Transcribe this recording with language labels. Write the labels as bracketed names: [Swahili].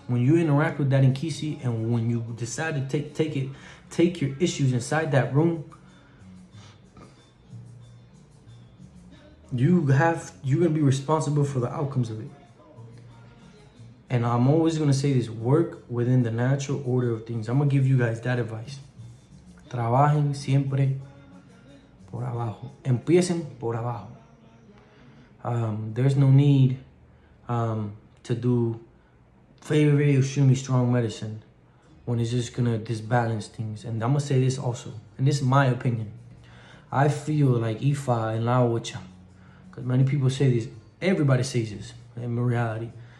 [English] When you interact with that Nkisi, and when you decide to take your issues inside that room, you're gonna be responsible for the outcomes of it. And I'm always gonna say this: work within the natural order of things. I'm gonna give you guys that advice. [Spanish] Trabajen siempre por abajo. Empiecen por abajo. [English] There's no need to do very extremely strong medicine when it's just gonna disbalance things. And I'm gonna say this also, and this is my opinion. I feel like Ifa and Laocha, because many people say this, everybody says this in reality.